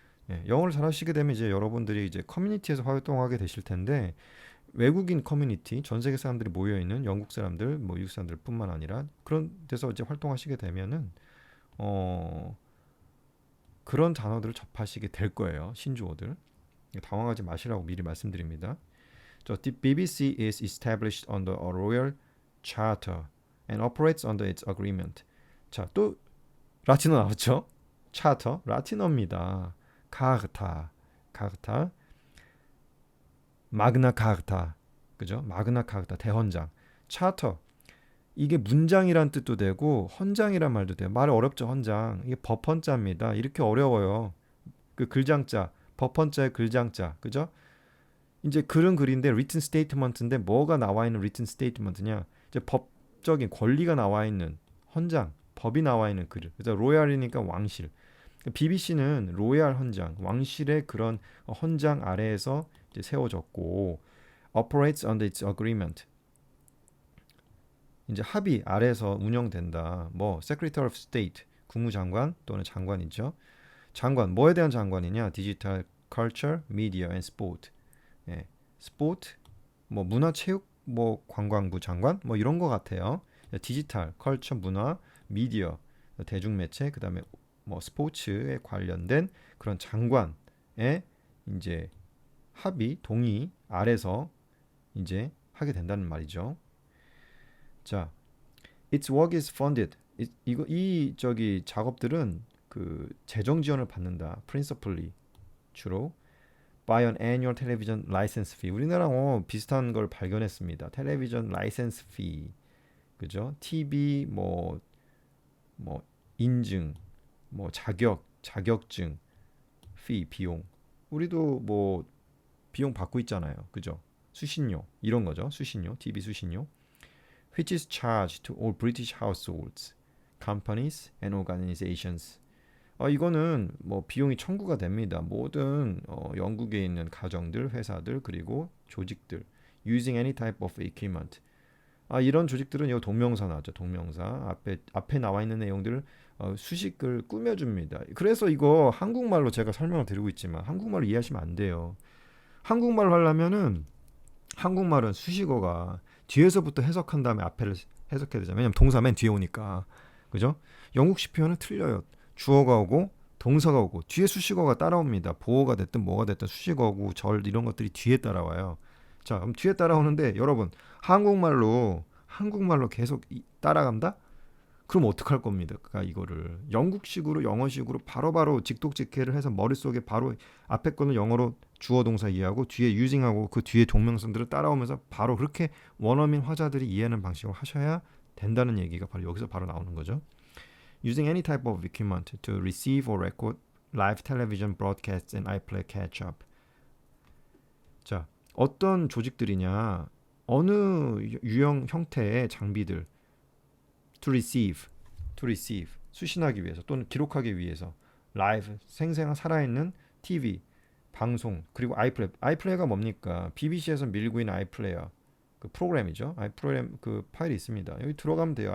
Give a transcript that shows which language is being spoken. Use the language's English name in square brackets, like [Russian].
[Korean] 예, 영어를 잘하시게 되면 이제 여러분들이 이제 커뮤니티에서 활동하게 되실 텐데 외국인 커뮤니티, 전 세계 사람들이 모여 있는 영국 사람들, 뭐 미국 사람들뿐만 아니라 그런 데서 이제 활동하시게 되면은 어 그런 단어들을 접하시게 될 거예요. 신조어들. 당황하지 마시라고 미리 말씀드립니다. [English] The BBC is established under a royal charter and operates under its agreement. [Korean] 자, 또 라틴어 나왔죠? 차터, 라틴어입니다. 카르타, 마그나 카르타, 그죠? 마그나 카르타 대헌장. 차터, 이게 문장이란 뜻도 되고 헌장이란 말도 돼요. 말 어렵죠, 헌장. 이게 법헌자입니다. 이렇게 어려워요. 그 글장자, 법헌자의 글장자, 그죠? 이제 글은 글인데 [English] written statement [Korean] 인데 뭐가 나와 있는 written statement냐? 이제 법적인 권리가 나와 있는 헌장, 법이 나와 있는 글. 그래서 로얄이니까 왕실. BBC는 로얄 헌장, 왕실의 그런 헌장 아래에서 이제 세워졌고 [English] operates under its agreement. [Korean] 이제 합의 아래에서 운영된다. 뭐 [English] Secretary of State, [Korean] 국무장관 또는 장관이죠. 장관, 뭐에 대한 장관이냐? [English] 디지털, culture, media and sport. [Korean] 예, 스포츠, 뭐 문화체육, 뭐 관광부 장관, 뭐 이런 거 같아요. 디지털, 컬처, 문화, 미디어, 대중매체, 그다음에 뭐 스포츠에 관련된 그런 장관의 이제 합의, 동의 아래서 이제 하게 된다는 말이죠. [English] 자, its work is funded. [Korean] 이 저기 작업들은 그 재정 지원을 받는다. [English] principally 주로 by an annual television license fee. [Korean] 우리나라랑 비슷한 걸 발견했습니다. 텔레비전 라이센스 fee. 그죠? TV 뭐 인증, 뭐 자격증 fee 비용. 우리도 뭐 비용 받고 있잖아요. 그죠? 수신료 이런 거죠. 수신료, TV 수신료. [English] which is charged to all British households, companies and organizations. [Korean] 이거는 뭐 비용이 청구가 됩니다. 모든 영국에 있는 가정들, 회사들 그리고 조직들 [English] using any type of equipment. [Korean] 이런 조직들은 이거 동명사 나왔죠. 동명사 앞에 나와 있는 내용들을 수식을 꾸며줍니다. 그래서 이거 한국말로 제가 설명을 드리고 있지만 한국말로 이해하시면 안 돼요. 한국말로 하려면은 한국말은 수식어가 뒤에서부터 해석한 다음에 앞에를 해석해야 되잖아요. 왜냐면 동사 맨 뒤에 오니까. 그죠? 영국식 표현은 틀려요. 주어가 오고 동사가 오고 뒤에 수식어가 따라옵니다. 보어가 됐든 뭐가 됐든 수식어고 절 이런 것들이 뒤에 따라와요. 자, 그럼 뒤에 따라오는데 여러분 한국말로 계속 따라간다? 그럼 어떡할 겁니까? 이거를 영국식으로 영어식으로 바로바로 직독직해를 해서 머릿속에 바로 앞에 거는 영어로 주어 동사 이해하고 뒤에 using하고 그 뒤에 동명사들을 따라오면서 바로 그렇게 원어민 화자들이 이해하는 방식으로 하셔야 된다는 얘기가 바로 여기서 바로 나오는 거죠. [English] Using any type of equipment to receive or record live television broadcasts and iPlayer catch-up. [Korean] 자, 어떤 조직들이냐? 어느 유형 형태의 장비들 [English] to receive [Korean] 수신하기 위해서 또는 기록하기 위해서 라이브 생생한 살아있는 TV 방송 그리고 아이플레이가 뭡니까? BBC에서 밀고 있는 아이플레이어 그 프로그램이죠. 아이프로그램 그 파일이 있습니다. 여기 들어가면 돼요.